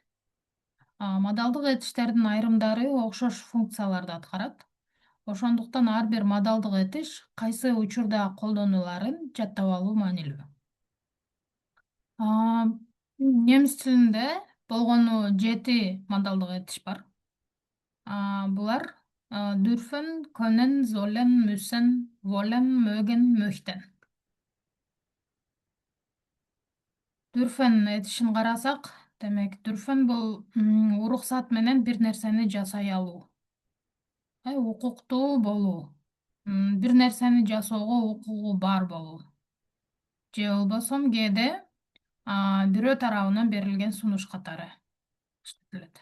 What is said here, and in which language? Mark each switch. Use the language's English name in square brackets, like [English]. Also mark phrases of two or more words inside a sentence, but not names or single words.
[Kyrgyz] Модалдык этиштердин айрымдары окшош функцияларды аткарат. Ошондуктан ар бир модалдык этиш кайсы учурда колдонуларын жаттап алуу маанилүү. Немис тилинде болгону 7 модалдык этиш бар. Булар [German] dürfen, können, sollen, müssen, wollen, mögen, möchten. [Kyrgyz] Dürfen этишин карасак, демек dürfen бул уруксат менен бир нерсени жасай алуу. Укуктуу болуу. Бир нерсени жасоого укугу бар болуу. Же болбосо кээде бирөө тарабынан берилген сунуш катары иштетилет.